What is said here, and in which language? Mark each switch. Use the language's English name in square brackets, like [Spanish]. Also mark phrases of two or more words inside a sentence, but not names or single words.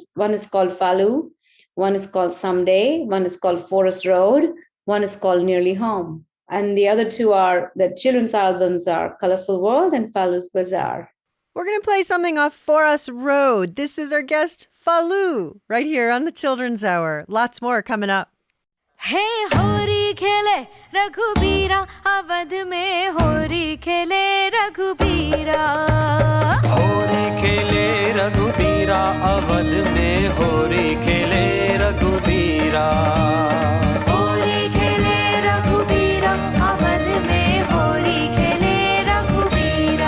[English] One is called Falu, one is called Someday, one is called Forest Road, one is called Nearly Home. And the other two are, the children's albums are Colorful World and Falu's Bazaar. We're going to play something off Forest Road. This is our guest, Falu, right here on the Children's Hour. Lots more coming up. [Hindi] हे, होरी खेले रघुबीरा, अवध में होरी खेले रघुबीरा. होरी खेले रघुबीरा, अवध में होरी खेले रघुबीरा. होरी खेले रघुबीरा, अवध में होरी खेले रघुबीरा.